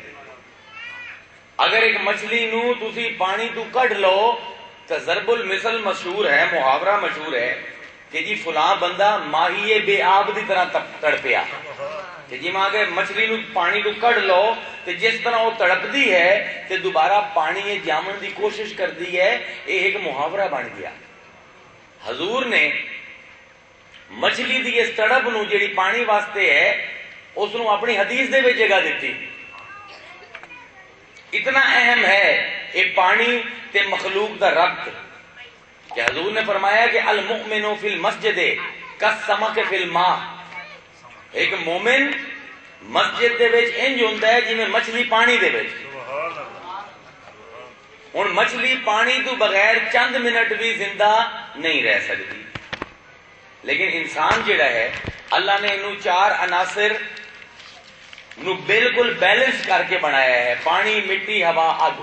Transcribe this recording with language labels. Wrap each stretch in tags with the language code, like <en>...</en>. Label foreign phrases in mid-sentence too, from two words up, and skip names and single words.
<pa>اگر ایک مچھلی نو تسی پانی تو کڈ لو تو ضرب المثل مشہور ہے، محاورہ مشہور ہے کہ جی فلاں بندہ ماہی بے آب دی طرح تڑپیا، کہ جی ماں کے مچھلی نو پانی تو کڈ لو تو جس طرح وہ تڑپ دی ہے تو دوبارہ پانی جامن دی کوشش کر دی ہے، یہ ایک محاورہ بن گیا۔ حضور نے مچھلی دی اس تڑپ نو جیڑی پانی واسطے ہے اس نو اپنی حدیث دے وچ جگہ دیتی۔ اتنا اہم ہے یہ پانی تے مخلوق دا ربط کہ حضور نے فرمایا کہ</pa> <ar>المؤمن فی المسجد کالسمک فی الماء،</ar> <pa>ایک مومن مسجد دے وچ انج ہوندا ہے جویں مچھلی پانی دے وچ۔ ہن مچھلی پانی تو بغیر چند منٹ بھی زندہ نہیں رہ سکتی. لیکن انسان جڑا ہے اللہ نے انہوں 4 عناصر نو بالکل بیلنس کر کے بنایا ہے. پانی، مٹی، ہوا، اگ.</pa>